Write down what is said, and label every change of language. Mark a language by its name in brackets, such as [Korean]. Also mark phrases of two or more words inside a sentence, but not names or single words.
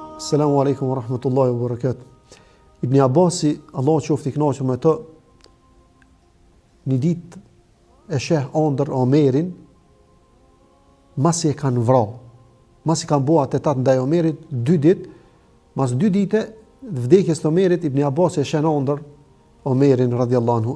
[Arabic] السلام عليكم ورحمة الله وبركاته. [Albanian] Ibn Abasi, Allah qoftë i kënaqur me të, një ditë e sheh ëndër Omerin, masi e kanë vrarë. Masi kanë bua atentat ndaj Omerit 2 ditë, mas 2 dite vdekjes të Omerit, Ibn Abasi e sheh ëndër Omerin [Arabic] رضي الله عنه.